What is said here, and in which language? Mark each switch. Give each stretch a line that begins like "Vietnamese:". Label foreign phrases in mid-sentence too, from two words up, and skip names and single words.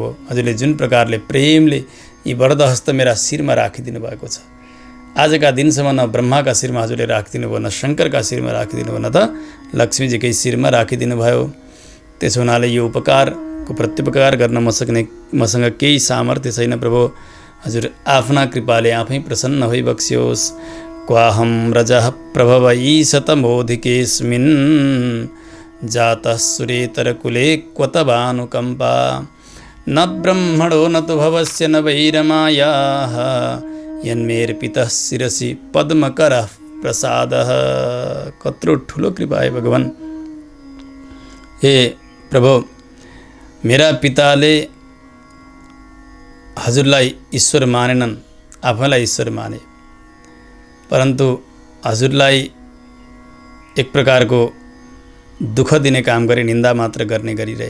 Nepali: हजुरले जुन प्रकारले प्रेमले यी वरदहस्त मेरा शिरमा राखिदिनु भएको छ, आजका दिनसम्म न ब्रह्माका शिरमा हजुरले राखिदिनु भयो, न शङ्करका शिरमा राखिदिनु भयो, न त लक्ष्मीजीकै शिरमा राखिदिनु भयो। त्यसो हुनाले यो उपकारको प्रत्युपकार गर्न मसँग केही सामर्थ्य छैन प्रभु। हजुर आफ्ना कृपाले आफै प्रसन्न भइबक्सियोस्।
Sanskrit: क्वाहं रजः प्रभव ईशतमोधिकेऽस्मिन् जातः सुरेतरकुले क्वत भानुकम्पा न ब्रह्मणो न तु भवस्य न वैरमायाः यन्मेर्पितः शिरसि पद्मकरः प्रसादः।
Nepali: कत्रो ठुलो कृपा है भगवान। हे प्रभु, मेरा पिताले हजुरलाई ईश्वर मानेनन्, आफैलाई ईश्वर माने, परन्तु हजुरलाई एक प्रकारको दुःख दिने काम गरे, निन्दा मात्र गर्ने गरिरहे।